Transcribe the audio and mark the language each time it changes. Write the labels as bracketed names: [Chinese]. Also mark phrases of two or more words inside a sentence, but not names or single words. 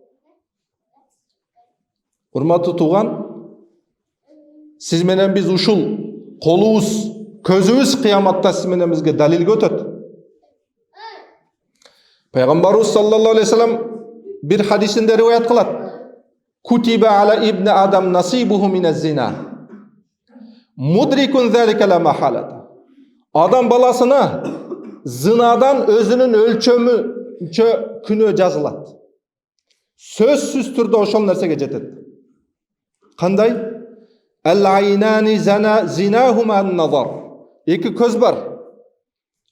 [Kyrgyz] Урматтуу туган, сиз менен биз ушул колубуз, көзүбүз кыяматта сиз менен бизге далилге өтөт. Пайгамбарыбыз [Arabic] صلى الله عليه وسلم [Kyrgyz] бир хадисинде риваят кылат. [Arabic] كتب على ابن آدم نصيبه من الزنا. مدرك ذلك لا محالة. [Kyrgyz] Адам баласына зынадан өзүнүн өлчөмүнчө күнөө жазылат. Сөзсүз түрдө ошол нерсеге жетет. Кандай? [Arabic] العينان زناهما النظر. [Kyrgyz] Эки көз бар.